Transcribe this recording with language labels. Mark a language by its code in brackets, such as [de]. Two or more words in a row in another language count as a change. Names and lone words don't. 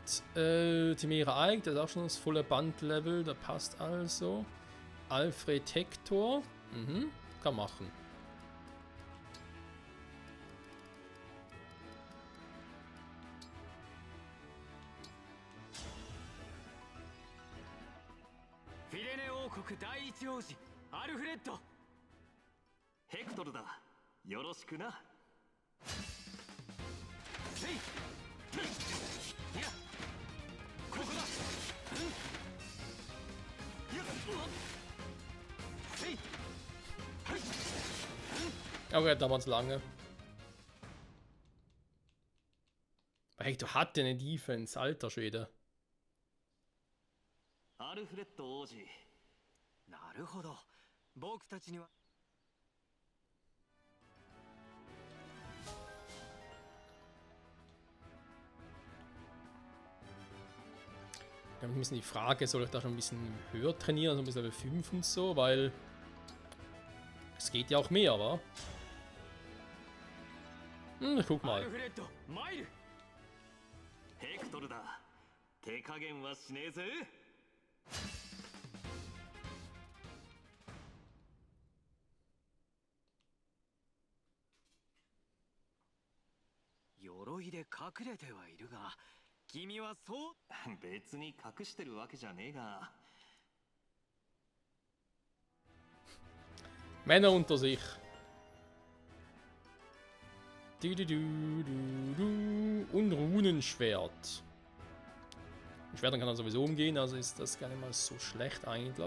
[de] Timera Eik, das ist auch schon das volle Bandlevel, da passt also. Alfred Hector. Mhm, kann machen. [ja] Firene 王国第一王子アルフレッド。ヘクトルだ。よろしくな。せい。いや。ここだ。いや。せい。はい。 [de] Okay, dauert lange. Hector hat ja eine Defense, alter Schwede. [ja] アルフレッド王子。なるほど。僕たちには。 [de] Dann ein bisschen die Frage, soll ich da schon ein bisschen höher trainieren, so ein bisschen Level 5 und so, weil es geht ja auch mehr, wa? Ich guck mal. [ja] ヘクトルだ。手加減はしねえぜ。鎧で隠れてはいるが、君はそう。別に隠してるわけじゃねえが。 [de] Männer unter sich. Du, du, du, du, du. Und Runenschwert. Mit Schwertern kann er sowieso umgehen, also ist das gar nicht mal so schlecht eigentlich.